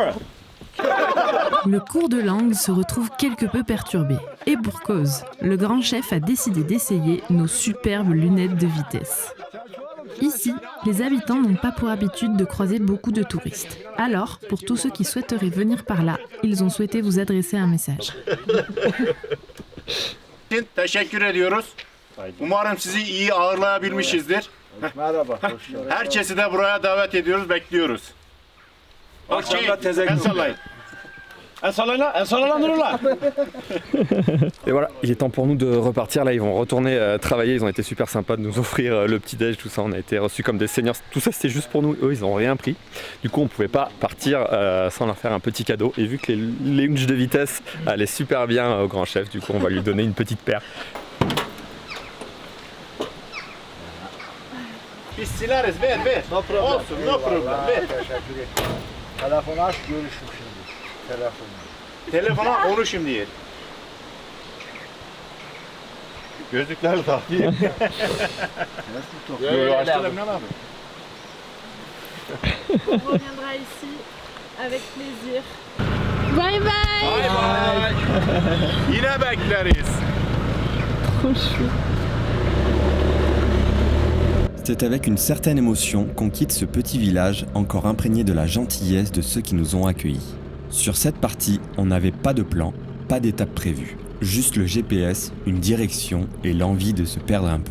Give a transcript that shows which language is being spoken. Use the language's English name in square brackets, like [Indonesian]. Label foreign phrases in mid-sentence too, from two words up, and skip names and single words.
[French] Le cours de langue se retrouve quelque peu perturbé. Et pour cause, le grand chef a décidé d'essayer nos superbes lunettes de vitesse. Ici, les habitants n'ont pas pour habitude de croiser beaucoup de touristes. Alors, pour tous ceux qui souhaiteraient venir par là, ils ont souhaité vous adresser un message. [Turkish] Teşekkür ediyoruz. Umarım sizi iyi ağırlayabilmişizdir. Merhaba. Herkesi de buraya davet ediyoruz, bekliyoruz. Akşamda teze sallayın. El sallayın Nurullah. [French] Et voilà, il est temps pour nous de repartir. Là, ils vont retourner travailler. Ils ont été super sympas de nous offrir le petit-déj, tout ça. On a été reçus comme des seniors. Tout ça, c'était juste pour nous. Eux, ils n'ont rien pris. Du coup, on ne pouvait pas partir sans leur faire un petit cadeau. Et vu que les lunchs de vitesse allaient super bien au grand chef, du coup, on va lui donner une petite paire. [Turkish] Biz sileriz, ver. Olsun, [English] no problem, [Turkish] ver. Telefonu aç görüşüm şimdi. Telefonu. Telefona konuşayım diye. Gözlükler tak diye. Nasıl Yo, açtım ne abi? [French] On reviendra ici avec plaisir. [English] Bye bye. Bye bye. [Turkish] Yine bekleriz. [French] C'est avec une certaine émotion qu'on quitte ce petit village encore imprégné de la gentillesse de ceux qui nous ont accueillis. Sur cette partie, on n'avait pas de plan, pas d'étape prévue. Juste le GPS, une direction et l'envie de se perdre un peu.